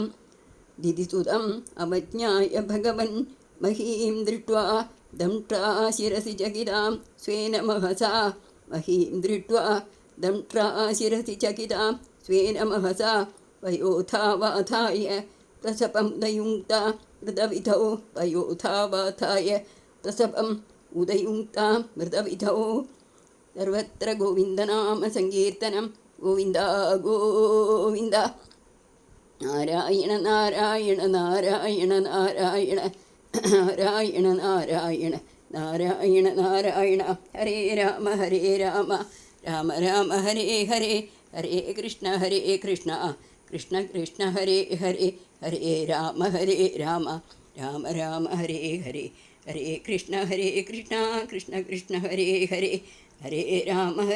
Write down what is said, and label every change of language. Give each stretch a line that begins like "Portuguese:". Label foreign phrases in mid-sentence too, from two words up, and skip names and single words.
Sanskrit: ദിതിസുതം അവജ്ഞായ ഭഗവൻ മഹീം ദൃഷ്ട്വാ ദംഷ്ട്രാ ശിരസി ചകിതാം സ്വേന മഹസാ മഹീം ദൃഷ്ട്വാ ദംഷ്ട്രാ ശിരസി ചകിതാം സ്വേന മഹസാ വയോധാവാധായ പ്രസപം ഉദയുക്ത മൃതവിധൗ വയോധാവാധായ പ്രസപം ഉദയുക്ത മൃതവിധൗ. സർവത്ര ഗോവിന്ദനാമ സങ്കീർത്തനം. ഗോവിന്ദ ഗോവിന്ദ. നാരായണ നാരായണ നാരായണ നാരായണ നാരായണ നാരായണ നാരായണ നാരായണ. ഹരേ രാമ രാമ രാമ ഹരേ ഹരേ ഹരേ കൃഷ്ണ കൃഷ്ണ കൃഷ്ണ ഹരേ ഹരേ ഹരേ രാമ രാമ രാമ ഹരേ ഹരേ ഹരേ കൃഷ്ണ കൃഷ്ണ കൃഷ്ണ ഹരേ ഹരേ ഹരേ രാമ